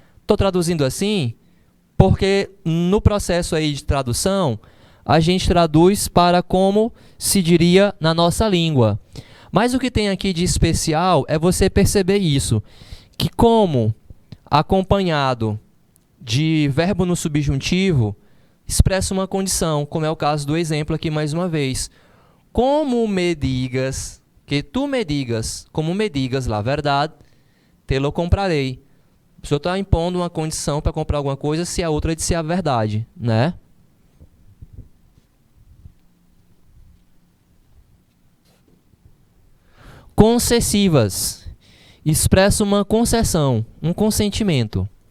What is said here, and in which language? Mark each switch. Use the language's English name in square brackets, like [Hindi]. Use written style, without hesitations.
[Portuguese] Estou traduzindo assim porque no processo aí de tradução, a gente traduz para como se diria na nossa língua. Mas o que tem aqui de especial é você perceber isso, que como acompanhado de verbo no subjuntivo, expressa uma condição, como é o caso do exemplo aqui mais uma vez. [Spanish] Como me digas, que tu me digas, como me digas la verdad, te lo comprarei. [Portuguese] O senhor está impondo uma condição para comprar alguma coisa se a outra disser a verdade, né? Concessivas expressa uma concessão, um consentimento.